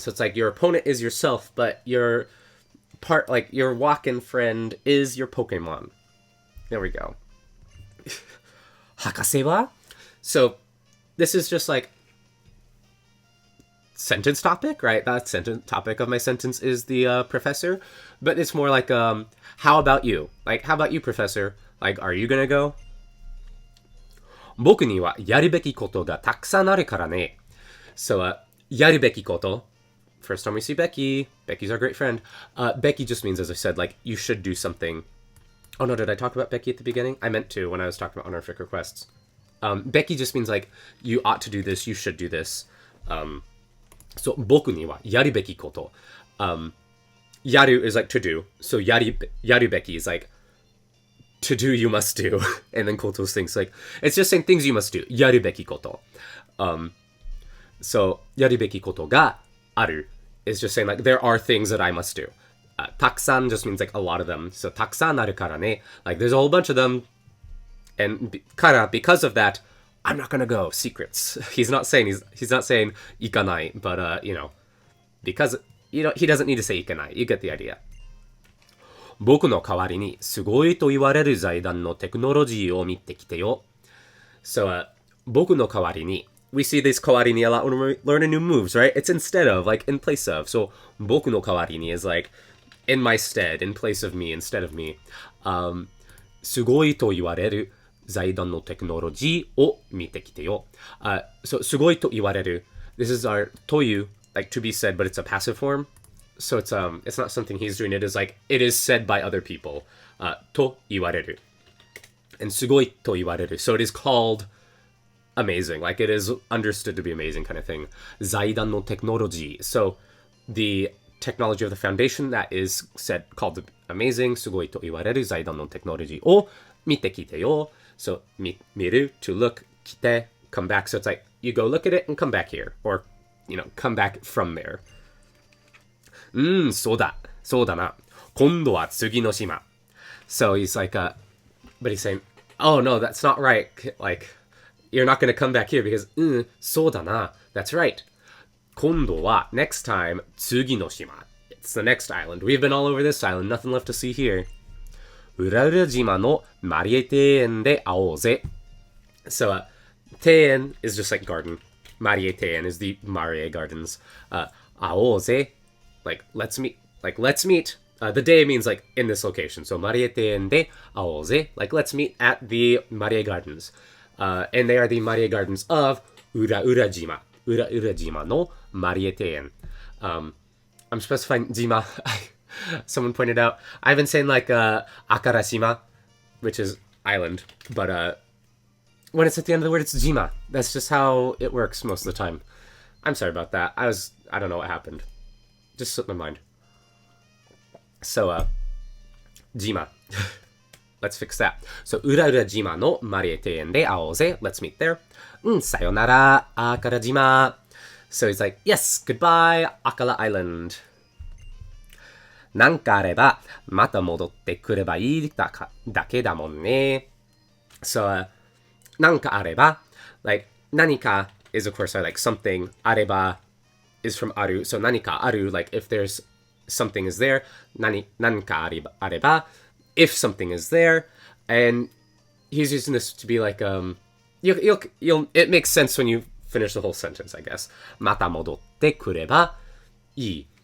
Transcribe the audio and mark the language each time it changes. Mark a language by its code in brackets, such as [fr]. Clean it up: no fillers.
[en] So it's like your opponent is yourself, but your your walk-in friend is your Pokemon. There we go. [ja] Hakase wa? [en] So this is just like sentence topic, right? That sentence topic of my sentence is the professor, but it's more like how about you? Like, how about you, professor? Like, are you gonna go? [ja] 僕にはやるべきことがたくさんあるからね。 [en] So, [ja] やるべきこと. [en] First time we see Becky. Becky's our great friend. Becky just means, as I said, like, you should do something. Oh no, did I talk about Becky at the beginning? I meant to when I was talking about honorific requests. Becky just means, like, you ought to do this, you should do this. [ja] So, 僕にはやるべきこと. [en] Yaru is like to do. So, yaru beki is like to do, you must do. And then koto's things like, it's just saying things you must do. [ja] Yaru beki koto. [en] So, [ja] yaru beki koto ga aru [en] is just saying like, there are things that I must do. Takusan just means like a lot of them. So, [ja] takusan aru kara ne. [en] Like, there's a whole bunch of them. And kara, because of that, I'm not gonna go. Secrets. He's not saying ikanai, but because he doesn't need to say ikanai. You get the idea. [ja] 僕の代わりにすごいと言われる財団のテクノロジーを見てきてよ。 [en] So, [ja] 僕の代わりに [en] we see this 代わりに a lot when we're learning new moves, right? It's instead of, like in place of. So, [ja] 僕の代わりに [en] is like in my stead, in place of me, instead of me. [ja] すごいと言われる財団のテクノロジーを見てきてよ。 So, すごいと言われる. [en] This is our [ja] という, [en] like to be said, but it's a passive form. So it's not something he's doing. It is like, it is said by other people. [ja] と言われる. And すごいと言われる. [en] So it is called amazing. Like it is understood to be amazing kind of thing. [ja] 財団のテクノロジー. [en] So the technology of the foundation that is said, called amazing. [ja] すごいと言われる財団のテクノロジーを見てきてよ. [en] So 見る, to look, 来て, come back. So it's like, you go look at it and come back here. Or, come back from there. [ja] そうだな。今度は次の島. [en] So he's like, but he's saying, oh no, that's not right. Like, you're not going to come back here because, [ja] そうだな. [en] That's right. [ja] 今度は [en] next time, [ja] 次の島. [en] It's the next island. We've been all over this island. Nothing left to see here. [ja] 裏々島のマリエ庭園で会おうぜ. [en] So, 庭園 is just like garden. マリエ庭園 is the Marie Gardens. [ja] 会おうぜ. [en] Like, let's meet. The day means, like, in this location. [ja] So, Marie庭園で会おうぜ. [en] Like, let's meet at the Marie Gardens. And they are the Marie Gardens of 裏々島. [ja] 裏々島のマリエ庭園. [en] I'm specifying [ja] 島. [en] Someone pointed out, I've been saying, like, Akarashima, which is island. But, when it's at the end of the word, it's jima. That's just how it works most of the time. I'm sorry about that. I don't know what happened. Just slipped my mind. So, jima. Let's fix that. [ja] So, 裏々島のマリエ庭園で会おうぜ. [en] Let's meet there. [ja] さよなら, [en] Akara jima. So he's like, yes, goodbye, Akala Island. [ja] なんかあれば、また戻ってくればいいだけだもんね. [en] So, [ja] なんかあれば, [en] like, 何か is of course like something. あれば is from aru. So, [ja] 何かある, [en] like, if there's something is there. [ja] 何かあれば, [en] if something is there. And he's using this to be like, it makes sense when you finish the whole sentence, I guess. [ja] また戻ってくればいい.